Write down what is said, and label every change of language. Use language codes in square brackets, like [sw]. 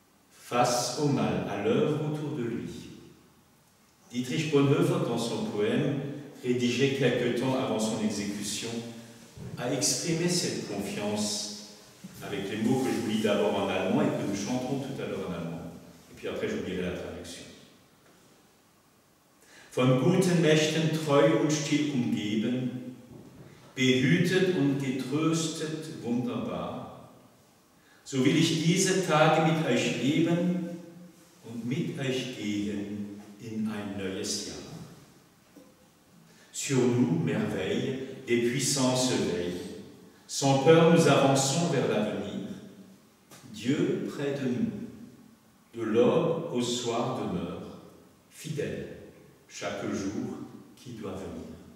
[fr] Face au mal à l'œuvre autour de lui, Dietrich Bonhoeffer, dans son poème, rédigé quelque temps avant son exécution, a exprimé cette confiance avec les mots que je vous lis d'abord en allemand et que nous chanterons tout à l'heure en allemand. Et puis après, je vous lirai la traduction. [de] Von guten Mächten treu und still umgeben, behütet und getröstet wunderbar, so will ich diese Tage mit euch leben und mit euch gehen in ein neues Jahr. [fr] Sur nous, merveilles, des puissances veillent. Sans peur, nous avançons vers l'avenir. Dieu près de nous, de l'aube au soir demeure, fidèle chaque jour qui doit venir.